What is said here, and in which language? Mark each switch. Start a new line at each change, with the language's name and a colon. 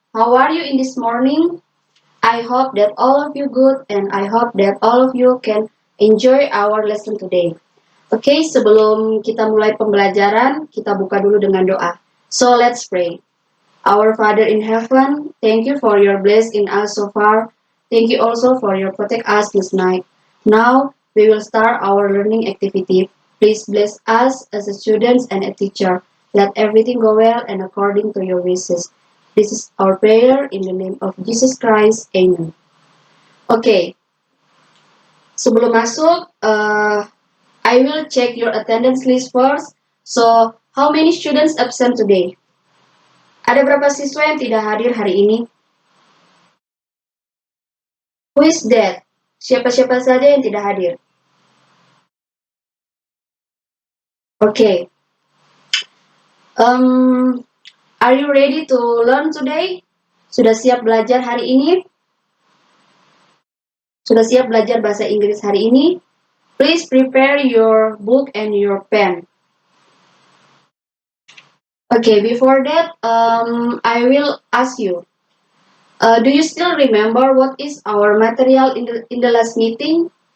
English: How are you in this morning? I hope that all of you good and I hope that all of you can enjoy our lesson today.
Indonesian: Oke, sebelum kita mulai pembelajaran, kita buka dulu dengan doa.
English: So let's pray. Our Father in heaven, thank you for your blessing in us so far. Thank you also for your protect us this night. Now we will start our learning activity. Please bless us as a students and a teacher. Let everything go well and according to your wishes. This is our prayer in the name of Jesus Christ. Amen. Okay,
Indonesian: sebelum masuk,
English: I will check your attendance list first. So, how many students absent today?
Indonesian: Ada berapa siswa yang tidak hadir hari ini?
English: Who is that?
Indonesian: Siapa-siapa saja yang tidak hadir?
English: Okay. Are you ready to learn today?
Indonesian: Sudah siap belajar hari ini? Sudah siap belajar bahasa Inggris hari ini?
English: Please prepare your book and your pen. Okay, before that, I will ask you. Do you still remember what is our material in the last meeting?